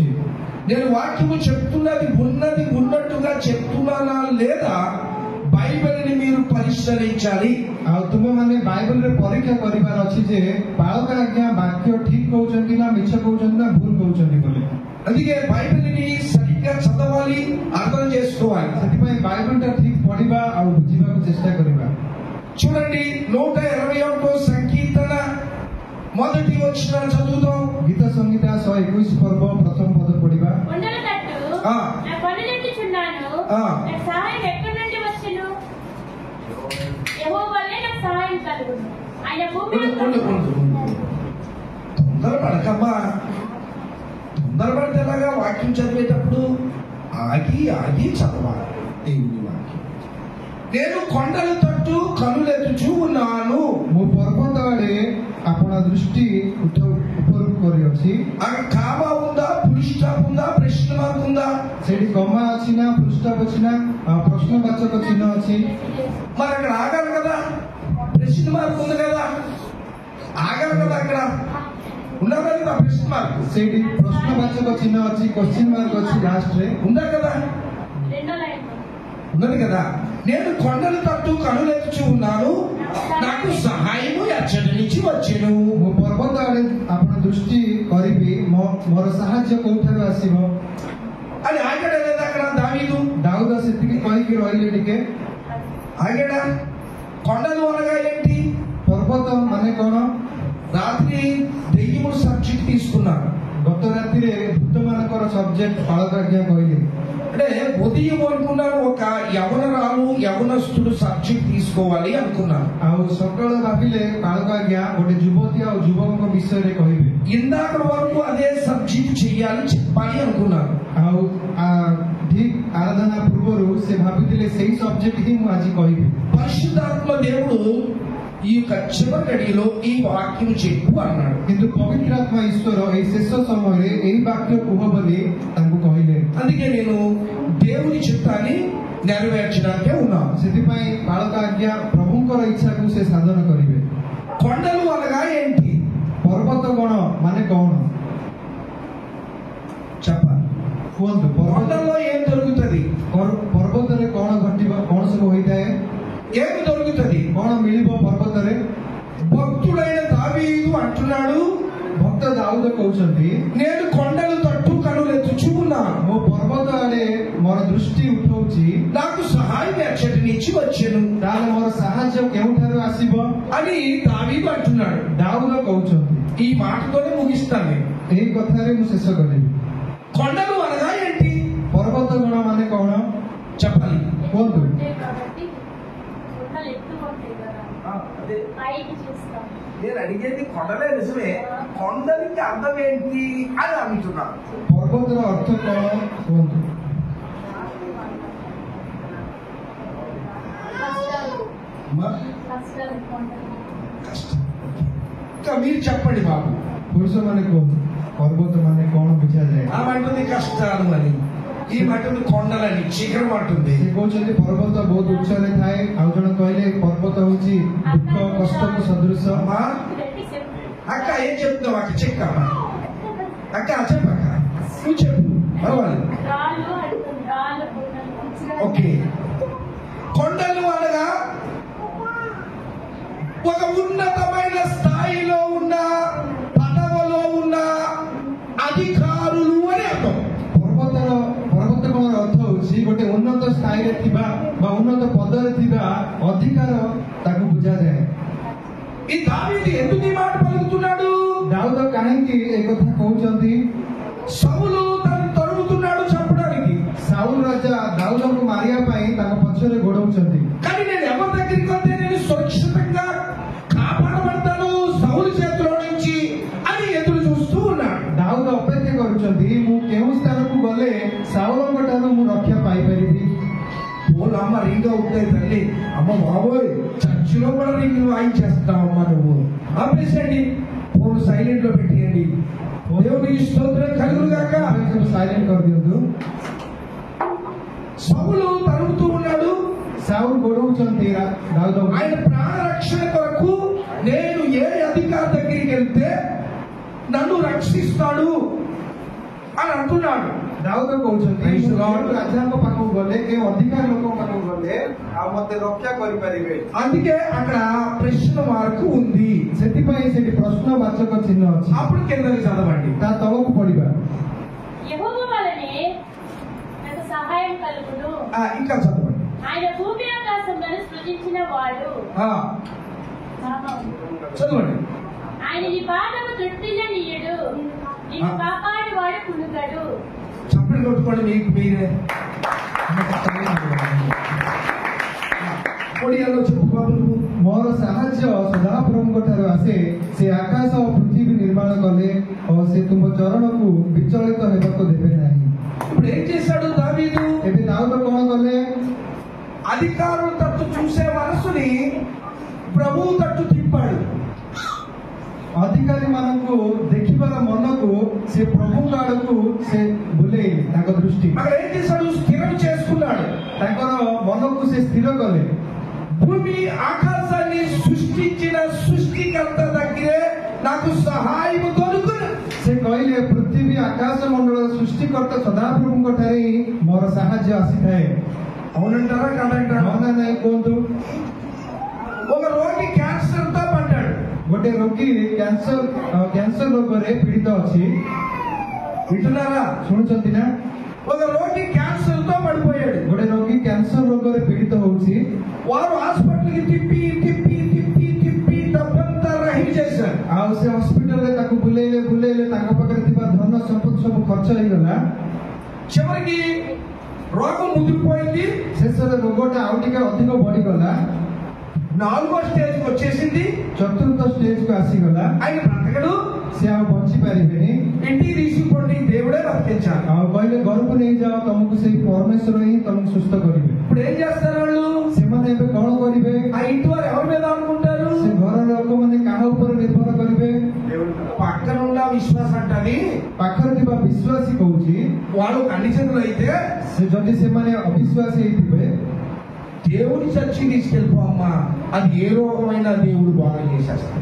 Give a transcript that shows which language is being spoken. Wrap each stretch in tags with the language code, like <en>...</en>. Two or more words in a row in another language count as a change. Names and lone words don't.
<te>నేను వాక్యము చెప్తున్నది ఉన్నట్టుగా చెప్తున్నానా లేదా బైబిల్ని మీరు పరిశీలించాలి।</te> <or>ଆଉ ତୁମେମାନେ ବାଇବଲରେ ପରୀକ୍ଷା କରିବାର ଅଛି ଯେ ବାଳକ ଆଜ୍ଞା ବାକ୍ୟ ଠିକ କହୁଛନ୍ତି ନା ମିଛ କହୁଛନ୍ତି ନା ଭୁଲ କହୁଛନ୍ତି ବୋଲି।</or> <te>అందుకే బైబిల్ని సరిగ్గా చదవాలి, అర్థం చేసుకోవాలి।</te> <or>ସେଥିପାଇଁ ବାଇବଲଟା ଠିକ ପଢିବା ଆଉ ବୁଝିବାକୁ ଚେଷ୍ଟା କରିବା।</or> <te>చూడండి, 121వ సంకీర్తన మొదటి వచనం చదువుదాం।</te> <or>ଗୀତ ସଂହିତା 121 ପର୍ବ ପ୍ରଥମ ପଦ ପଢିବା।</or> <te>కొండల తట్టు నా కన్నులెత్తుచున్నాను, నాకు సహాయం ఎక్కడి నుండి వచ్చును? యెహోవాయే నాకు సహాయం కలుగును, ఆయన భూమిలో తొందరపడకమ్మా, తొందరపడితే ఎలాగా? వాక్యం చదివేటప్పుడు ఆగి చదవాలి దేవుని వాక్యం। నేను కొండల తట్టు కనులెత్తుచూ ఉన్నాను।</te> <or>ମୁଁ ପର୍ବତ ଆଡେ ଆପଣ ଦୃଷ୍ଟି ଉପରକୁ କରିଅଛି।</or> <te>అక్కడ కామా ఉందా,</te> <en>full stop</en> <te>ఉందా, ప్రశ్న మార్క్ ఉందా?</te> <or>ସେଠି କମା ଅଛି ନା,</or> <en>full stop</en> <or>ଅଛି ନା, ପ୍ରଶ୍ନବାଚକ ଚିହ୍ନ ଅଛି?</or> <te>మరి అక్కడ ఆగాలి కదా, ప్రశ్న మార్క్ ఉంది కదా, ఆగాలి కదా, అక్కడ ఉందా కదా ప్రశ్న మార్క్?</te> <or>ସେଇଠି ପ୍ରଶ୍ନବାଚକ ଚିହ୍ନ ଅଛି,</or> <en>question mark</en> <or>ଅଛି ଲାଷ୍ଟରେ,</or> <te>ఉందా కదా? రెండో లైన్ ఉన్నది కదా। నేను కొండల తట్టు కనులెత్తుచూ ఉన్నాను, నాకు సహాయము ఎచ్చటి నుంచి వచ్చెను।</te> <or>ମୁଁ ପର୍ବତ ଆଡେ ଆପଣ ଦୃଷ୍ଟି କରିବି, ମୋର ସାହାଯ୍ୟ କୋଉଠାରୁ ଆସିବ?</or> <te>అని ఆగాడా లేదా అక్కడ దావీదు?</te> <or>ଦାଉଦ ସେତିକି କହିକି ରହିଲେ ଟିକେ।</or> <te>ఆగాడా? కొండలు అనగా ఏంటి?</te> <or>ପର୍ବତ ମାନେ କଣ?</or> <te>రాత్రి దెయ్యముడు సబ్జెక్ట్ తీసుకున్నాను,</te> <or>ଗତ ରାତିରେ ଭୂତମାନଙ୍କର ସବଜେକ୍ଟ ବାଳକ ଆଜ୍ଞା କହିଲେ।</or> <te>అంటే ఉదయం అనుకున్నాను ఒక యవనస్తుడు సబ్జెక్ట్ తీసుకోవాలి అనుకున్నాను।</te> <or>ଆଉ ସକାଳ ଭାବିଲେ ବାଳକ ଆଜ୍ଞା ଗୋଟେ ଯୁବତୀ ଆଉ ଯୁବକଙ୍କ ବିଷୟରେ କହିବେ।</or> <te>ఇందాక వరకు అదే సబ్జెక్ట్ చెయ్యాలి, చెప్పాలి అనుకున్నాను।</te> <or>ଆଉ ଠିକ ଆରାଧନା ପୂର୍ବରୁ ସେ ଭାବିଥିଲେ ସେଇ ସବଜେକ୍ଟ ହିଁ ମୁଁ ଆଜି କହିବି।</or> <te>పరిశుద్ధాత్మ దేవుడు ఈ యొక్క చివరి గడిలో ఈ వాక్యం చెప్పు అన్నాడు।</te> <or>କିନ୍ତୁ ପବିତ୍ର ଆତ୍ମା ଈଶ୍ୱର ଏଇ ଶେଷ ସମୟରେ ଏଇ ବାକ୍ୟ କୁହ ବୋଲି ତାଙ୍କୁ କହିଲେ।</or> <te>అందుకే నేను దేవుని చిత్తాన్ని నెరవేర్చడానికే ఉన్నాను।</te> <or>ସେଥିପାଇଁ ବାଳକ ଆଜ୍ଞା ପ୍ରଭୁଙ୍କର ଇଚ୍ଛାକୁ ସେ ସାଧନ କରିବେ।</or> <te>కొండలు అనగా ఏంటి?</te> <or>ପର୍ବତ କଣ ମାନେ କଣ</or> <te>చెప్పాలి,</te> <or>କୁହନ୍ତୁ।</or> <te>కొండల్లో ఏం దొరుకుతుంది?</te> <or>ପର୍ବତରେ କଣ ଘଟିବ, କଣ ସବୁ ହୋଇଥାଏ,</or> <te>ఏమి దొరుకుతుంది?</te> <or>କଣ ମିଳିବ ପର୍ବତରେ?</or> <te>భక్తుడైన దావీదు అంటున్నాడు,</te> <or>ଭକ୍ତ ଦାଉଦ କହୁଛନ୍ତି,</or> <te>నేను కొండలు తట్టు కనులెత్తుచూ ఉన్నాను।</te> <or>ମୁଁ ପର୍ବତ ପର୍ବତ ଆଡେ ମୋର ଦୃଷ୍ଟି ଉଠଉଛି,</or> <te>నాకు సహాయం ఎచ్చటి నుంచి వచ్చెను</te> <or>ତାହେଲେ ମୋର ସାହାଯ୍ୟ କେଉଁଠାରୁ ଆସିବ</or> <te>అని దావీదు అంటున్నాడు.</te> <or>ଦାଉଦ କହୁଛନ୍ତି.</or> <te>ఈ మాటతోనే ముగిస్తాను నేను.</te> <or>ଏହି କଥାରେ ମୁଁ ଶେଷ କରିବି.</or> <te>కొండలు అనగా ఏంటి</te> <or>ପର୍ବତ ଗଣ ମାନେ କଣ</or> <te>చెప్పాలి.</te> <or>କୁହନ୍ତୁ?</or> <te>కాబట్టి కొండలు ఎక్కువ ఉంటాయి కదా, పైకి చూస్తాం. నేను అడిగేది కొండలే నిజమే, కొండలకి అర్థం ఏంటి అని అడుగుతున్నాను.</te> <or>ପର୍ବତର ଅର୍ଥ କଣ କୁହନ୍ତୁ?</or> <te>కష్టాలు కొండలు. కష్టం. ఇంకా మీరు చెప్పండి బాబు.</te> <or>ପୁରୁଷମାନେ କୁହନ୍ତୁ ପର୍ବତ ମାନେ କଣ ବୁଝାଯାଏ?</or> <te>ఆ అంటుంది కష్టాలు అని, ఈ అంటుంది కొండలని, శిఖరం అంటుంది.</te> <or>ସେ କହୁଛନ୍ତି ପର୍ବତ ବହୁତ ଉଚ୍ଚରେ ଥାଏ, ଆଉ ଜଣେ କହିଲେ ପର୍ବତ ହଉଛି ଦୁଃଖ କଷ୍ଟକୁ ସଦୃଶ.</or> <te>అమ్మా అక్క ఏం చెప్తావు అక్క? చెక్కమ్మా అక్క చెప్పక్క, నువ్వు చెప్పు పర్వాలేదు. రాళ్ళు అంటుంది, రాళ్ళు కొండలు. ఓకే, కొండలు అనగా ఒక ఉన్నతమైన స్థాయిలో ఉన్న పదవిలో ఉన్న అధికారులు అని అర్థం.</te> <or>ପର୍ବତର ଅର୍ଥ ହଉଛି ଗୋଟେ ଉନ୍ନତ ସ୍ଥାୟୀରେ ଥିବା ବା ଉନ୍ନତ ପଦରେ ଥିବା ଅଧିକାର, ତାକୁ ବୁଝାଯାଏ.</or> <te>ఈ దావీదు ఎందుకు ఈ మాట పలుకుతున్నాడు?</te> <or>ଦାଉଦ କାହିଁକି ଏ କଥା କହୁଛନ୍ତି?</or> <te>సౌలు తను తరుముతున్నాడు చంపడానికి,</te> <or>ସାଉଲ ରାଜା ଦାଉଦଙ୍କୁ ମାରିବା ପାଇଁ ତାଙ୍କ ପଛରେ ଗୋଡଉଛନ୍ତି.</or> <te>కానీ నేను ఎవరి దగ్గరికి వస్తే నేను సురక్షితంగా కాపాడబడతాను సౌలు చేతిలో నుంచి అని ఎదురు చూస్తూ ఉన్నాడు.</te> <or>ଦାଉଦ ଅପେକ୍ଷା କରୁଛନ୍ତି, ମୁଁ କେଉଁ ସ୍ଥାନକୁ ଗଲେ ସାଉଲଙ୍କ ଠାରୁ ମୁଁ ରକ୍ଷା ପାଇପାରିବି.</or> <te>వాళ్ళు అమ్మ రింగ్ అవుతాయి తల్లి, అమ్మ బాబోయ్ చర్చిలో కూడా రింగ్ వాయించేస్తావమ్మా నువ్వు. ఆపేసండి,</te> <en>phone silent</en> <te>లో పెట్టేయండి. దేవునికి స్తోత్రం కలుగును గాక.</te> <or>సైలెంట్ କରିଦିଅନ୍ତୁ.</or> <te>సౌలు తరుముతూ ఉన్నాడు,</te> <or>ସାଉଲ ଗୋଡଉଛନ୍ତି ଦାଉଦ.</or> <te>ఆయన ప్రాణ రక్షణ కొరకు నేను ఏ అధికారి దగ్గరికి వెళ్తే నన్ను రక్షిస్తాడు అని అంటున్నాడు.</te> <or>ଦାଉଦ କହୁଛନ୍ତି, ରାଜାଙ୍କ ପାଖକୁ ଗଲେ, କେଉଁ ଅଧିକାର ଲୋକଙ୍କ ପାଖକୁ ଗଲେ ଆଉ ମତେ ରକ୍ଷା କରିପାରିବେ.</or> <te>అందుకే అక్కడ ప్రశ్న మార్కు ఉంది.</te> <or>ସେଥିପାଇଁ ସେଠି ପ୍ରଶ୍ନବାଚକ ଚିହ୍ନ ଅଛି.</or> <te>అప్పుడు కిందకి చదవండి.</te> <or>ତା ତଳକୁ ପଢିବା.</or> <te>యెహోవా వలనే నాకు సహాయం కలుగును. ఇంకా చదవండి. ఆయన భూమి ఆకాశములను సృజించిన వాడు. చదవండి. ఆయన నీ పాదము తృప్తిల్లనీయుడు, నిన్ను కాపాడేవాడు కునుకడు. చప్పట్లు కొట్టుకోండి మీకు మీరే. ଓଡ଼ିଆలో చెప్పు బాబు నువ్వు.</te> <or>ମୋର ସାହାଯ୍ୟ ସଦାପ୍ରଭୁଙ୍କ ଠାରୁ ଆସେ, ସେ ଆକାଶ ଓ ପୃଥିବୀ ନିର୍ମାଣ କଲେ ଓ ସେ ତୁମ ଚରଣକୁ ବିଚଳିତ ହେବାକୁ ଦେବେ ନାହିଁ.</or> <te>ఇప్పుడు ఏం చేశాడు దావీదు?</te> <or>ଏବେ ଦାଉଦ କଣ କଲେ?</or> <te>అధికారుల తట్టు చూసే మనసుని ప్రభువు తట్టు తిప్పాడు.</te> <or>ଅଧିକାରୀ ମାନଙ୍କୁ ଦେଖିବାର ମନକୁ ସେ ପ୍ରଭୁଙ୍କ ଆଡକୁ ସେ ବୁଲେଇଲେ ତାଙ୍କ ଦୃଷ୍ଟି.</or> <te>అక్కడ ఏం చేశాడు? స్థిరం చేసుకున్నాడు.</te> <or>ତାଙ୍କର ମନକୁ ସେ ସ୍ଥିର କଲେ.</or> <te>భూమి ఆకాశాన్ని సృష్టించిన సృష్టికర్త దగ్గరే నాకు సహాయం దొరుకును.</te> <or>ସେ କହିଲେ, ପୃଥିବୀ ଆକାଶ ମଣ୍ଡଳ ସୃଷ୍ଟିକର୍ତ୍ତା ସଦାପ୍ରଭୁଙ୍କ ଠାରେ ହିଁ ମୋର ସାହାଯ୍ୟ ଆସିଥାଏ.</or> <te>అవునంటారా కాదంటారా?</te> <or>అవునా ନାଇଁ କୁହନ୍ତୁ?</or> <te>ఒక రోగి క్యాన్సర్ తో పడ్డాడు.</te> <or>ଗୋଟେ ରୋଗୀ କ୍ୟାନ୍ସର ରୋଗରେ ପୀଡ଼ିତ ଅଛି.</or> <te>వింటున్నారా?</te> <or>ଶୁଣୁଛନ୍ତି ନା?</or> <te>ఒక రోగి క్యాన్సర్ తో పడిపోయాడు.</te> <or>ଗୋଟେ ରୋଗୀ କ୍ୟାନ୍ସର ରୋଗରେ ପୀଡ଼ିତ ହଉଛି.</or> <te>వారు హాస్పిటల్కి తిప్పి తిప్పి తిప్పి తిప్పి డబ్బంతా రహిత చేశారు.</te> <or>ଆଉ ସେ ହସ୍ପିଟାଲରେ ତାକୁ ବୁଲେଇଲେ ବୁଲେଇଲେ, ତାଙ୍କ ପାଖରେ ଥିବା ଧନ ସମ୍ପତ୍ତି ସବୁ ଖର୍ଚ୍ଚ ହେଇଗଲା.</or> <te>చివరికి రోగం ముదిరిపోయింది.</te> <or>ଶେଷରେ ରୋଗଟା ଆଉ ଟିକେ ଅଧିକ ବଢିଗଲା.</or> <te>4వ స్టేజ్కి వచ్చేసింది.</te> <or>ଚତୁର୍ଥ ଷ୍ଟେଜକୁ ଆସିଗଲା.</or> <te>ఆయన బ్రతకడు,</te> <or>ସେ ଆଉ ବଞ୍ଚି ପାରିବେନି.</or> <te>ఇంటికి తీసుకుపోండి, దేవుడే బ్రతికించాలి.</te> <or>ଆଉ କହିଲେ, ଘରକୁ ନେଇଯାଅ, ତମକୁ ସେଇ ପରମେଶ୍ୱର ହିଁ ତମକୁ ସୁସ୍ଥ କରିବେ.</or> <te>ఇప్పుడు ఏం చేస్తారు వాళ్ళు?</te> <or>ସେମାନେ ଏବେ କଣ କରିବେ?</or> <te>ఆ ఇంటి వారు ఎవరి మీద అనుకుంటారు?</te> <or>ସେ ଘର ଲୋକମାନେ କାହା ଉପରେ ନିର୍ଭର କରିବେ?</or> <te>పక్కన ఉన్న విశ్వాసం అంటది</te> <or>ପାଖରେ ଥିବା ବିଶ୍ୱାସୀ କହୁଛି,</or> <te>వాళ్ళు అన్ని చేతులు అయితే</te> <or>ସେ ଯଦି ସେମାନେ ଅବିଶ୍ୱାସୀ ହେଇଥିବେ,</or> <te>దేవుడి చర్చి తీసుకెళ్ళిపో అమ్మా, అది ఏ రోగమైనా దేవుడు బాగా చేసేస్తాడు.</te>